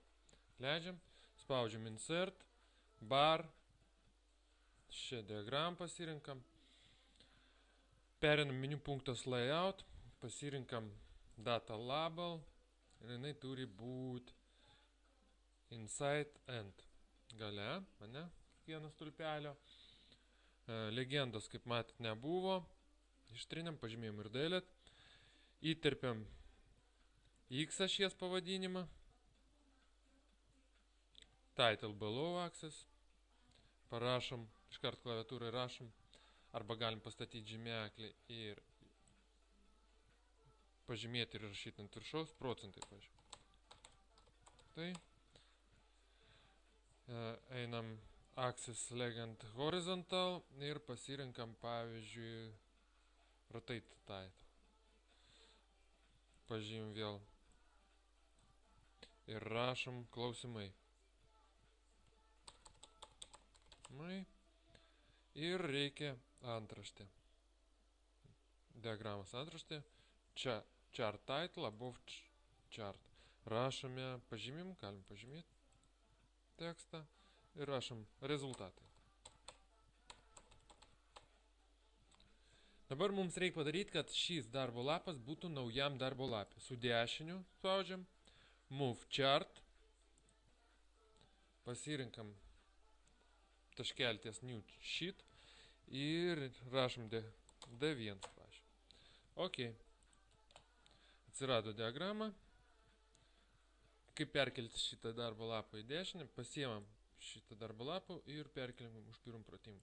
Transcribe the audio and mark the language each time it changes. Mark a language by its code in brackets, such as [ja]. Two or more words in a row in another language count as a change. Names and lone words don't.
[lt] Leidžiam, spaudžiam [en] Insert, Bar, [lt] šią diagramą pasirinkam, perinam meniu punktas Layout, pasirinkam [en] Data Label [lt] ir jinai turi būti [en] Inside End [lt] gale, vieno stulpelio. Legendos, kaip matot, nebuvo. Ištrinam, pažymėjom ir delete. Įterpiam X ašies pavadinimą. [en] title below axis, [lt] parašom, iškart klaviatūrai rašom, arba galim pastatyti žymeklį ir pažymėti ir rašyti ant viršaus procentai, pavyzdžiui. Tai einam [en] axis legend horizontal [lt] ir pasirinkam, pavyzdžiui, [en] rotate title. [lt] Pažymim vėl ir rašom klausimai. Ir reikia antraštė. Diagramos antraštė. [en] Čia chart title, above chart. [lt] Rašome, pažymim, galim pažymėti tekstą ir rašom rezultatai. Dabar mums reikia padaryti, kad šis darbo lapas būtų naujam darbo lapė. Su dešiniu spaudžiam, [en] move chart, [lt] pasirinkam taškelį ties [en] new sheet [lt] ir rašom D1, pavyzdžiui. Ok. Atsirado diagrama. Kaip perkelti šitą darbo lapą į dešinę, pasiemam šitą darbo lapą ir perkeliam už pirmą pratimą.